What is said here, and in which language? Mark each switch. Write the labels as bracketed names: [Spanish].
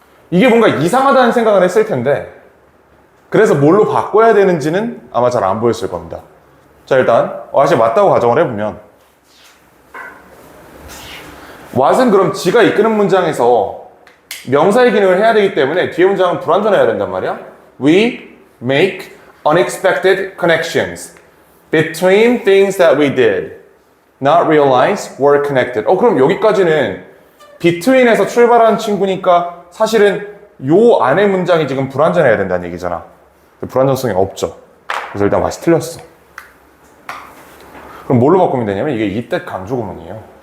[Korean] 이게 뭔가 이상하다는 생각을 했을 텐데 그래서 뭘로 바꿔야 되는지는 아마 잘 안 보였을 겁니다. 자, 일단 what이 맞다고 가정을 해보면 what은 그럼 지가 이끄는 문장에서 명사의 기능을 해야 되기 때문에 뒤에 문장은 불완전해야 된단 말이야. [English] We make unexpected connections between things that we did not realize were connected. [Korean] 그럼 여기까지는 between에서 출발하는 친구니까 사실은 요 안에 문장이 지금 불완전해야 된다는 얘기잖아. 불완전성이 없죠. 그래서 일단 맛이 틀렸어. 그럼 뭘로 바꾸면 되냐면 이게 이때 강조 구문이에요.